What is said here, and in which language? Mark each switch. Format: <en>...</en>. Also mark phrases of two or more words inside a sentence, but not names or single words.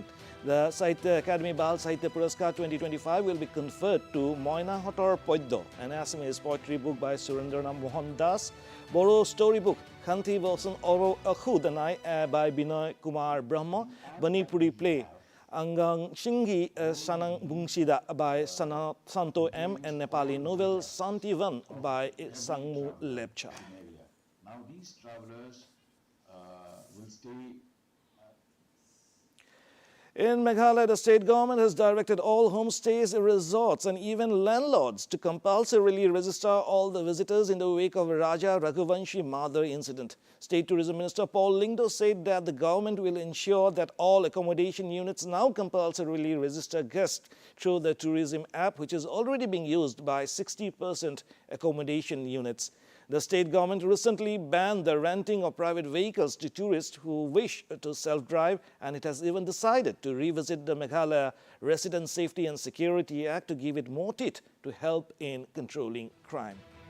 <en>The Sahitya Akademi Bal Sahitya Puraskar 2025 will be conferred to Moina Hotor Poiddo, an Assamese poetry book by Surendra Mohan Das, Boro storybook Khanti Wilson Oro Akhudanai by Binoy Kumar Brahma, Manipuri play Angang Shingi Sanang Bungsida by Santo M and Nepali novel Santivan by Sangmu Lepcha. Now these travelers will stay. In Meghalaya, the state government has directed all homestays, resorts and even landlords to compulsorily register all the visitors in the wake of Raja Raghuvanshi Madar incident. State Tourism Minister Paul Lyngdoh said that the government will ensure that all accommodation units now compulsorily register guests through the tourism app, which is already being used by 60% accommodation units. The state government recently banned the renting of private vehicles to tourists who wish to self-drive, and it has even decided to revisit the Meghalaya Resident Safety and Security Act to give it more teeth to help in controlling crime.</en>